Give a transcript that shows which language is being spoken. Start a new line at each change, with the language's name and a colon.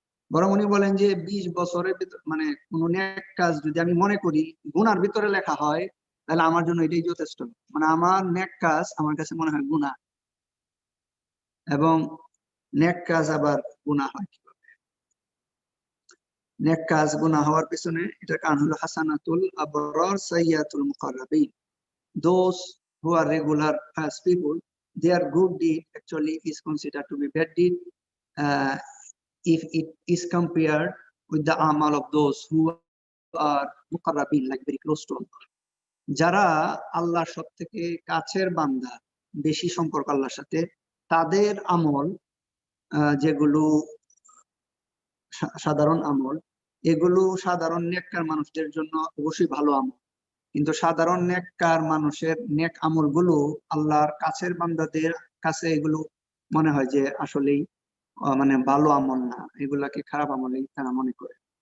Bangla: বরং উনি বলেন যে 20 বছরের ভিতর মানে কোনো নেক কাজ যদি আমি মনে করি গুনার ভিতরে লেখা হয়, তাহলে আমার জন্য এটাই যথেষ্ট। মানে আমার নেক কাজ আমার কাছে মনে হয় গুনাহ, এবং নেক কাজ আবার গুনাহ হয় কিভাবে? নেক কাজ গুনাহ হওয়ার পিছনে এটার কারণ হলো
Arabic: হাসানাতুল আবরার সাইয়াতুল মুকাররাবিন।
English: Those who are regular pious people, their good deed actually is considered to be bad deed if it is compared with the amal of those who are muqarrabin, like very close to Allah.
Bangla: যারা আল্লাহর সব থেকে কাছের বান্দা, বেশি সম্পর্ক আল্লাহর সাথে, তাদের আমল যেগুলো সাধারণ আমল, এগুলো সাধারণ নেককার মানুষদের জন্য অবশ্যই ভালো আমল, কিন্তু সাধারণ নেককার মানুষের নেক আমলগুলো আল্লাহর কাছের বান্দাদের কাছে এগুলো মনে হয় যে আসলেই মানে ভালো আমল না, এগুলাকে খারাপ আমলেই তারা মনে করে।